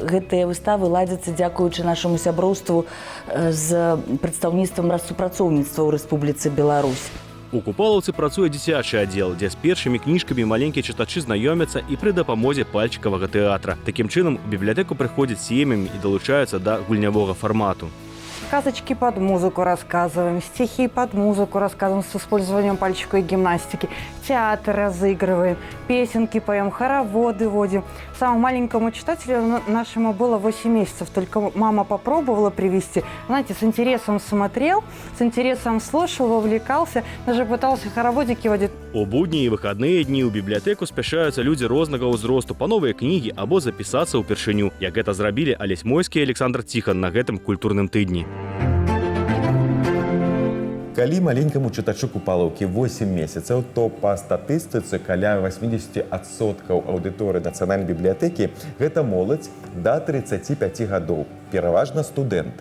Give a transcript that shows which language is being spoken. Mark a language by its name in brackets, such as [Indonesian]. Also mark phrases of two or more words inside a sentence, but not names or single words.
[Belarusian] Гэтыя выставы ладзяцца дзякуючы нашаму сяброўству з прадстаўніцтвам рассупрацоўніцтва ў Рэспубліцы Беларусь. У Купалаўцы працуе дзіцячы аддзел, дзе з першымі кніжкамі маленькія чытачы знаёмяцца і пры дапамозе пальчыкавага тэатра. Такім чынам, у бібліятэку прыходзяць сем'ямі і далучаюцца да гульнявога фармату. [Russian] Сказочки под музыку рассказываем, стихи под музыку рассказываем с использованием пальчиковой гимнастики, театр разыгрываем, песенки поем, хороводы водим. Самому маленькому читателю нашему было 8 месяцев, только мама попробовала привести. Знаете, с интересом смотрел, с интересом слушал, вовлекался, даже пытался хороводики водить. [Belarusian] У будні і выхадныя дні ў бібліятэку спяшаюцца людзі рознага ўзросту па новыя кнігі або запісацца ўпершыню, як гэта зрабілі Алесь Мойскі і Александр Ціхан на гэтым культурным тыдні. Калі маленькаму чытачу Купалаўкі 8 месяцаў, то па статыстыцы каля 80% аўдыторыі нацыянальнай бібліятэкі гэта моладзь да 35 гадоў, пераважна студэнты.